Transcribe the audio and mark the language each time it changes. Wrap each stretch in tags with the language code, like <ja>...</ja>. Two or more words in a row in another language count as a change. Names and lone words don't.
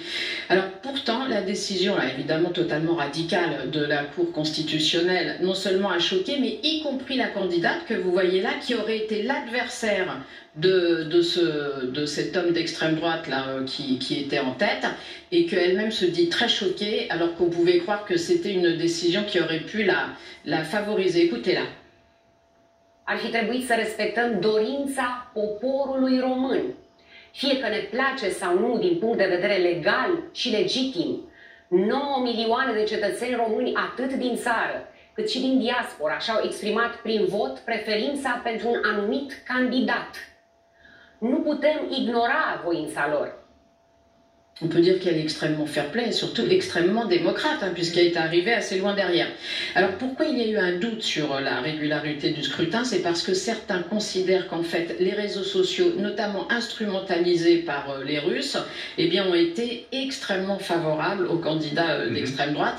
<fr>Alors pourtant la décision là, évidemment totalement radicale de la Cour constitutionnelle non seulement a choqué mais y compris la candidate que vous voyez là qui aurait été l'adversaire de cet homme d'extrême droite là qui était en tête et qu'elle-même se dit très choquée alors qu'on pouvait croire que c'était une décision qui aurait pu la favoriser. Écoutez-la.</fr> <ro>Ar fi trebuit să respectăm dorința poporului român, fie că ne place sau nu din punct de vedere legal și legitim. 9 milioane de cetățeni români atât din țară cât și din diaspora și-au exprimat prin vot preferința pentru un anumit candidat. Nu putem ignora voința lor.</ro> <fr>On peut dire qu'elle est extrêmement fair-play et surtout extrêmement démocrate, puisqu'elle est arrivée assez loin derrière. Alors pourquoi il y a eu un doute sur la régularité du scrutin? C'est parce que certains considèrent qu'en fait les réseaux sociaux, notamment instrumentalisés par les Russes, eh bien, ont été extrêmement favorables aux candidats d'extrême droite.</fr>